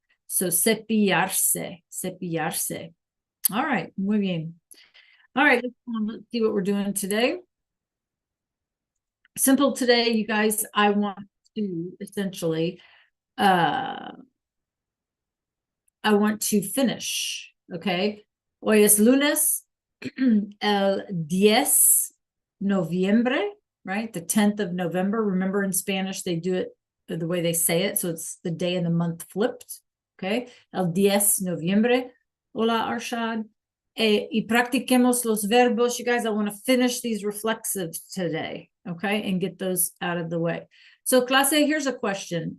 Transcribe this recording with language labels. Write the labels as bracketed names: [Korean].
[Spanish] So cepillarse, cepillarse. [English] All right, [Spanish] muy bien. [English] All right, let's see what we're doing today. Simple today, you guys. I want to essentially, I want to finish, okay? [Spanish] Hoy es lunes, el 10 noviembre, right? [English] The 10th of November. Remember in Spanish, they do it the way they say it. So it's the day and the month flipped, okay? [Spanish] El 10 noviembre. Hola, Arshad. Y practiquemos los verbos. [English] You guys, I want to finish these reflexives today, okay? And get those out of the way. So, clase, here's a question.